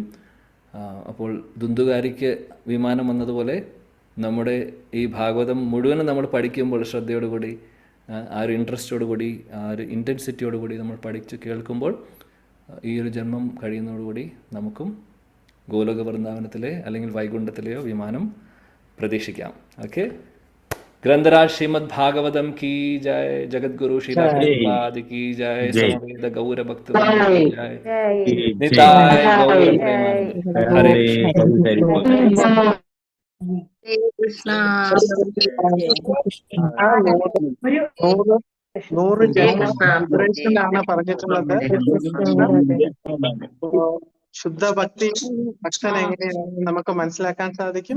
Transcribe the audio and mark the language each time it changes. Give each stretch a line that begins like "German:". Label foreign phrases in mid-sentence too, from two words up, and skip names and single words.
Malayalam: അപ്പോൾ ദുന്ദുകാരിക്ക് വിമാനം വന്നതുപോലെ നമ്മുടെ ഈ ഭാഗവതം മുഴുവനും നമ്മൾ പഠിക്കുമ്പോൾ ശ്രദ്ധയോടുകൂടി, ആ ഒരു ഇൻട്രസ്റ്റോടുകൂടി, ആ ഒരു ഇൻറ്റൻസിറ്റിയോടുകൂടി നമ്മൾ പഠിച്ച് കേൾക്കുമ്പോൾ ഈ ഒരു ജന്മം കഴിയുന്നതോടുകൂടി നമുക്കും ഗോലോക വൃന്ദാവനത്തിലെ അല്ലെങ്കിൽ വൈകുണ്ഠത്തിലെയോ വിമാനം പ്രതീക്ഷിക്കാം. ഓക്കെ.
Hindi: ग्रंथराज श्रीमद् भागवतम की जय, जगद्गुरु श्रीला प्रभुपाद की जय, समवेद गौर भक्त की जय, निताय गौर प्रेमानंद। हरे
Malayalam: കൃഷ്ണ. 100 ജന്മ സെലിബ്രേഷനാണ് പറഞ്ഞിട്ടുള്ളത്. ശുദ്ധ ഭക്തൻ എങ്ങനെയാണെന്ന് നമുക്ക് മനസ്സിലാക്കാൻ സാധിക്കും.